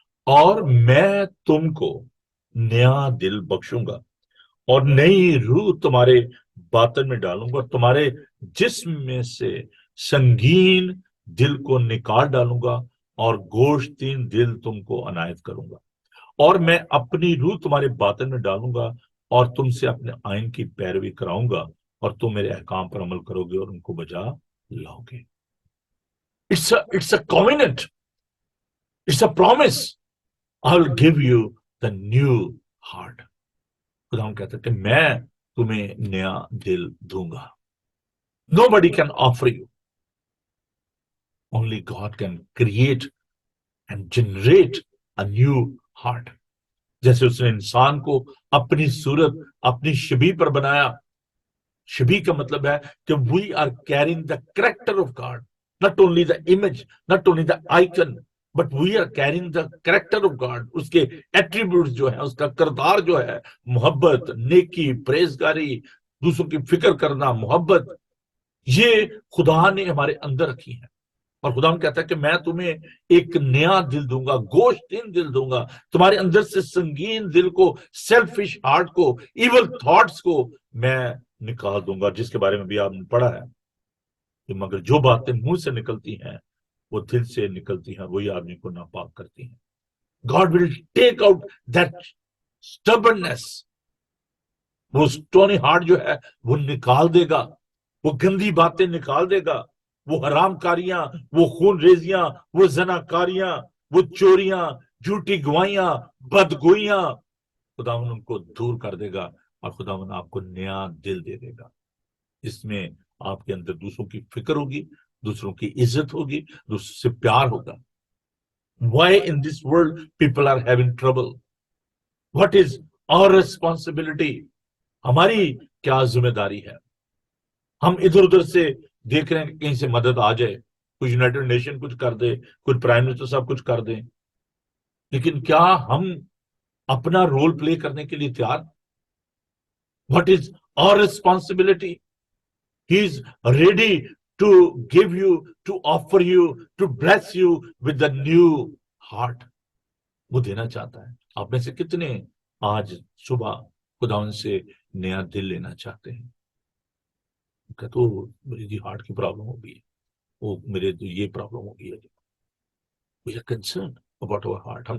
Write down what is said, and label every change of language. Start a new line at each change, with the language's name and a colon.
Urdu: اور میں تم کو نیا دل بخشوں گا اور نئی روح تمہارے باطن میں ڈالوں گا اور تمہارے جسم میں سے سنگین دل کو نکال ڈالوں گا اور گوشتین دل تم کو عنایت کروں گا. اور میں اپنی روح تمہارے باطن میں ڈالوں گا اور تم سے اپنے آئین کی پیروی کراؤں گا اور تم میرے احکام پر عمل کرو گے اور ان کو بجا لاؤ گے.
English: It's a covenant. It's a promise. I'll give you the new heart.
Urdu: خدا ہم کہتے ہیں کہ میں تمہیں نیا دل دوں گا.
English: Nobody can offer you. Only God can create and generate a new heart.
Urdu: جیسے اس نے انسان کو اپنی صورت، اپنی شبیہ پر بنایا. شبیہ کا مطلب ہے کہ
English: we are carrying the character of God. Not only the image, not only the icon, but we are carrying the character of God.
Urdu: اس کے ایٹریبیوٹس جو ہیں، اس کا کردار جو ہے، محبت، نیکی، پرہیزگاری، دوسروں کی فکر کرنا، محبت، یہ خدا نے ہمارے اندر رکھی ہیں. اور خدا ہم کہتا ہے کہ میں تمہیں ایک نیا دل دوں گا، گوشتین دل دوں گا. تمہارے اندر سے سنگین دل کو، سیلفش ہارٹ کو، ایول تھاٹس کو میں نکال دوں گا، جس کے بارے میں بھی آپ نے پڑھا ہے کہ مگر جو باتیں منہ سے نکلتی ہیں وہ دل سے نکلتی ہیں، وہی آدمی کو ناپاک کرتی ہیں.
English: God will take out that stubbornness.
Urdu: وہ سٹونی ہارٹ جو ہے وہ نکال دے گا، وہ گندی باتیں نکال دے گا، وہ حرام کاریاں، وہ خون ریزیاں، وہ زنا کاریاں، وہ چوریاں، جھوٹی گوائیاں، بدگوئیاں، خداوند ان کو دور کر دے گا اور خداوند آپ کو نیا دل دے دے گا، اس میں آپ کے اندر دوسروں کی فکر ہوگی، دوسروں کی عزت ہوگی، دوسروں سے پیار ہوگا۔
English: Why in this world people are having trouble? What is our responsibility?
Urdu: ہماری کیا ذمہ داری ہے؟ ہم ادھر ادھر سے دیکھ رہے ہیں کہ کہیں سے مدد آ جائے، کچھ یونائٹڈ نیشن کچھ کر دے، کچھ پرائم منسٹر صاحب کچھ کر دیں، لیکن کیا ہم اپنا رول پلے کرنے کے لیے تیار؟
English: What is our responsibility? He is ready to give you, to offer you, to bless you with the new heart.
Urdu: وہ دینا چاہتا ہے۔ آپ میں سے کتنے آج صبح خداوند سے نیا دل لینا چاہتے ہیں؟ کہ تو میری جی ہارٹ کی پرابلم ہو گئی ہے، وہ میرے تو یہ پرابلم ہو گئی ہے۔
English: We are concerned about our heart.